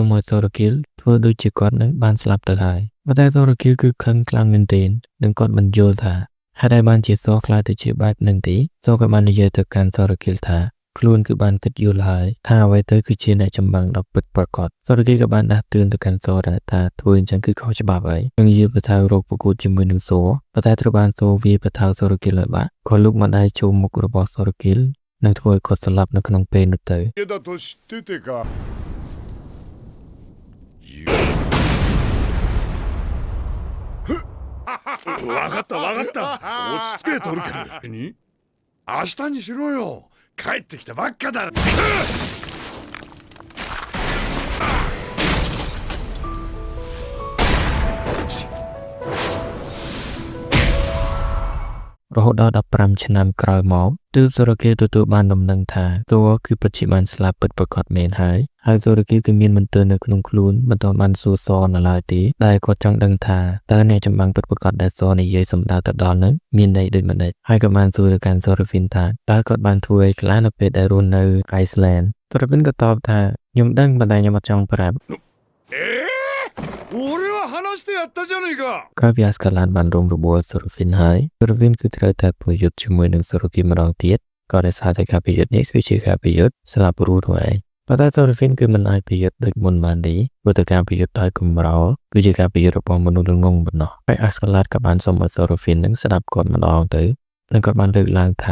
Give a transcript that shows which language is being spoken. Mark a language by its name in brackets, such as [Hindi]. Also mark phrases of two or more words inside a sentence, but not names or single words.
[Khmer] មឲ្យសូរ៉ាគីលធ្វើដូចជាគាត់នឹងបានស្លាប់ទៅហើយប៉ុន្តែសូរ៉ាគីលគឺខឹងខ្លាំងមែនទែននិងគាត់មិនយល់ថាហេតុអីបានជាសួរខ្លាចទៅជាបែបនឹងទេសួរក៏បាននិយាយទៅកាន់សូរ៉ាគីលថាខ្លួនគឺបានគិតយល់ហើយថាអ្វីទៅគឺជាអ្នកចម្បាំងដ៏ពិតប្រាកដសូរ៉ាគីលក៏បានដាស់តឿនទៅកាន់សួរថាធ្វើអញ្ចឹងគឺខុសច្បាប់ហើយនិងយាបថារោគប្រកួតជាមួយនឹងសួរប៉ុន្តែត្រូវបានសួរវាបថាសូរ៉ាគីលឲ្យបាក់ក៏លុកមកដៃចូលមុខរបស់សូរ៉ាគីលនិងធ្វើឲ្យគាត់ស្លាប់នៅក្នុងពេលនោះទៅ [Japanese] だと知っててかわかったわかった落ち着けトルケルに明日にしろよ帰ってきたばっかだ [Khmer] រហូតដល់15ឆ្នាំក្រោយមកទើបសូរ៉ាគីលទទួលបានដំណឹងថាតួគឺពិតជាបានស្លាប់ពិតប្រាក ដមែនហើយសូរ៉ាគីលគឺមានមន្ទិលនៅក្នុងខ្លួនមិនទាន់បានសួរសនៅឡើយទេដែលគាត់ចង់ដឹងថាតើអ្នកចម្បាំងពិតប្រាកដដែលសនិយាយសម្ដៅទៅដល់នឹងមានន័យដូចម្តេចហើយក៏បានសួរទៅកាន់សូរ៉ាហ្វីនថាតើគាត់បានធ្វើអីខ្លះនៅពេលដែលរស់នៅ Iceland សូរ៉ាហ្វីនក៏តបថាខ្ញុំដឹងប៉ុន្តែខ្ញុំអត់ចង់ប្រាប់ [Japanese] 俺は話してやったじゃねえか [Khmer] ក្រោយពីអាស្កាឡានបានរងរបួសសូរ៉ាហ្វីនហើយសូរ៉ាហ្វីនគឺត្រូវតែប្រយុទ្ធជាមួយនឹងសូរ៉ាគីលម្ដងទៀតក៏ដោយសារតែការប្រយុទ្ធនេះគឺជាការប្រយុទ្ធស្លាប់រស់នោះឯងប៉ុន្តែសូរ៉ាហ្វីនគឺមិនអាចប្រយុទ្ធដូចមុនបាន ទេព្រោះតែការប្រយុទ្ធដោយកម្រោលគឺជាការប្រយុទ្ធរបស់មនុស្សល្ងងប៉ុណ្ណោះហើយអាស្កាឡាតក៏បានសុំឲ្យសូរ៉ាហ្វីននឹងស្ដាប់គាត់ម្ដងទៅនិងគាត់បានលើកឡើងថា